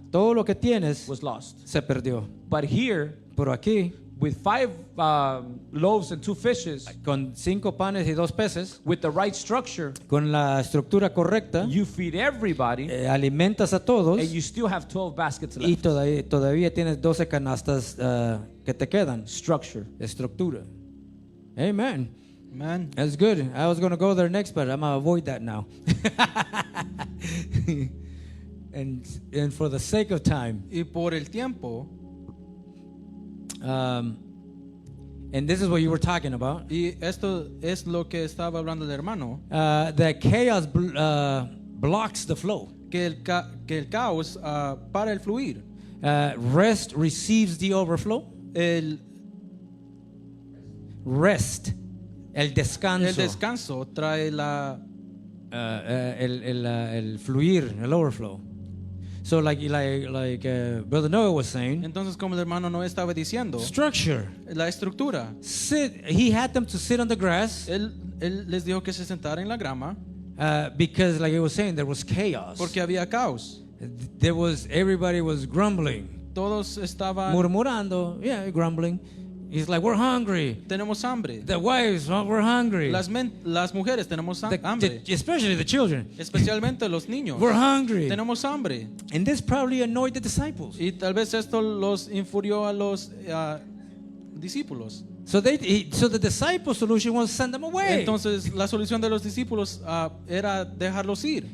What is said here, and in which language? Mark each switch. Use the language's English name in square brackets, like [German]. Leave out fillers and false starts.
[Spanish] todo lo que tienes [English] was lost. [Spanish] se perdió. [English] But here, [Spanish] Pero aquí, [English] with 5 loaves and 2 fishes, [Spanish] con 5 panes y 2 peces, [English] with the right structure, [Spanish] con la estructura correcta, [English] you feed everybody, [Spanish] alimentas a todos [English] and you still have 12 baskets [Spanish] y [English] left. [Spanish] todavía tienes 12 canastas que te quedan. [English] Structure. [Spanish] Estructura. Amen. [English] Man. That's good. I was going to go there next, but I'm going to avoid that now. and for the sake of time, [Spanish] Y por el tiempo, [English] and this is what you were talking about, [Spanish] y esto es lo que estaba hablando el hermano, [English] that chaos blocks the flow. [Spanish] que el caos para el fluir. [English] Rest receives the overflow. [Spanish] el Rest. El descanso. el descanso trae la el fluir, el overflow. [English] So like Brother Noah was saying, [Spanish] Entonces, como el hermano Noé estaba diciendo, [English] structure. [Spanish] la estructura. [English] He had them to sit on the grass [Spanish] Él les dijo que se sentaran en la grama [English] because, like I was saying, there was chaos. [Spanish] porque había caos. [English] Everybody was grumbling, [Spanish] Todos estaban, [English] murmurando, grumbling. He's like, we're hungry. [Spanish] tenemos hambre. [English] The wives, we're hungry. [Spanish] Las mujeres tenemos hambre. [English] Especially the children. [Spanish] Especialmente los niños. [English] We're hungry. [Spanish] Tenemos hambre. [English] And this probably annoyed the disciples. [Spanish] Y tal vez esto los infurió a los discípulos. [English] So the disciple solution was send them away. [Spanish] Entonces la solución de los discípulos era dejarlos ir,